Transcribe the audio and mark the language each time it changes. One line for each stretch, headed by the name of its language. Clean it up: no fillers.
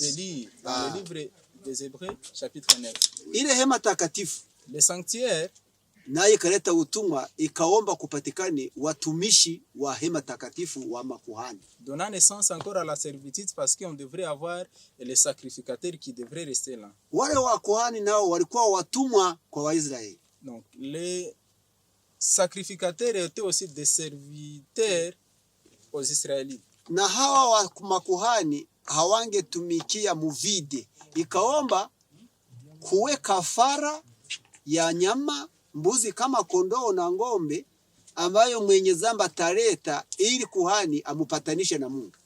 French: de lire dans le livre des Hébreux, chapitre 9.
Swahili: Ile hema takatifu
French: Les sanctuaires,
Swahili: naye ikaleta utumwa, ikaomba kupatikane watumishi wa hema takatifu wa makuhani.
French: donnant naissance encore à la servitude parce qu'on devrait avoir les sacrificateurs qui devraient rester là.
Swahili: Wale wa kuhani nao walikuwa watumwa kwa Waisraeli.
French: Donc, les sacrificateurs étaient aussi des serviteurs aux Israélites.
Swahili: Na hawa wa makuhani hawangetumikia muvide, ikaomba kuwe kafara ya nyama, mbuzi kama kondoo na ng'ombe, ambayo mwenye zamba taleta ili kuhani amupatanishe na Mungu.